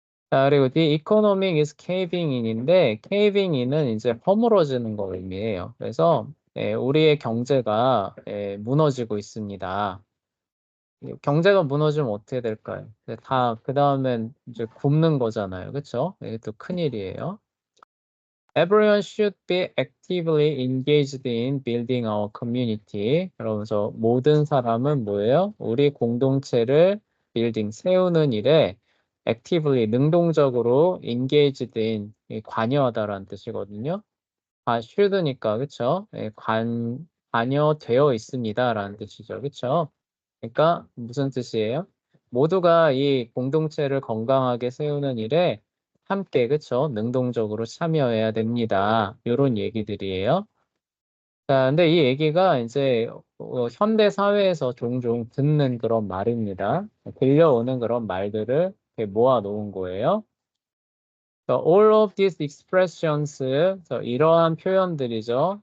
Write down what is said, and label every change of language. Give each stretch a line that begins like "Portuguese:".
Korean: 자, 그리고
English: the economic is caving
Korean: in인데, caving in은 이제 허물어지는 걸 의미해요. 그래서 우리의 경제가 무너지고 있습니다. 경제가 무너지면 어떻게 될까요? 다, 그 다음엔 이제 굶는 거잖아요. 그쵸? 이게 또 큰일이에요.
English: Everyone should be actively engaged in building our community.
Korean: 그러면서 모든 사람은 뭐예요? 우리 공동체를 building, 세우는 일에 actively, 능동적으로 engaged in, 관여하다라는 뜻이거든요. should니까, 그쵸? 관여되어 있습니다라는 뜻이죠. 그쵸? 그러니까 무슨 뜻이에요? 모두가 이 공동체를 건강하게 세우는 일에 함께, 그쵸? 능동적으로 참여해야 됩니다. 이런 얘기들이에요. 자, 근데 이 얘기가 이제 현대 사회에서 종종 듣는 그런 말입니다. 들려오는 그런 말들을 이렇게 모아 놓은 거예요.
English: All of these expressions,
Korean: 이러한 표현들이죠.